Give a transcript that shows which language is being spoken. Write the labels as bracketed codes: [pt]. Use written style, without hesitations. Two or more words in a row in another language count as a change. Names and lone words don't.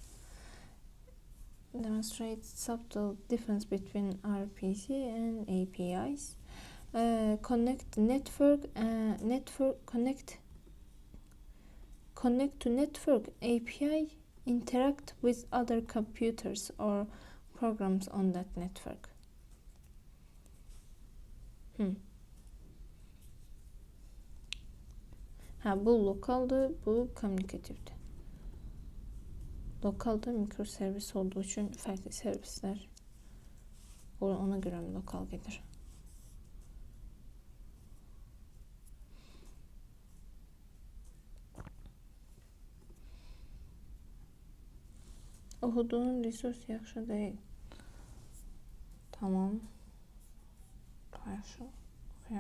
[en] Demonstrate subtle difference between RPC and APIs. Connect to network API. Interact with other computers or programs on that network. [az] Bu lokaldır, bu kommunikatifdir. [tr] Lokalda mikroservis olduğu için farklı servisler ona göre lokal gelir. [az] Oxuduğun resurs yaxşı deyil. Tamam. Yaxşı. Oxuyaq.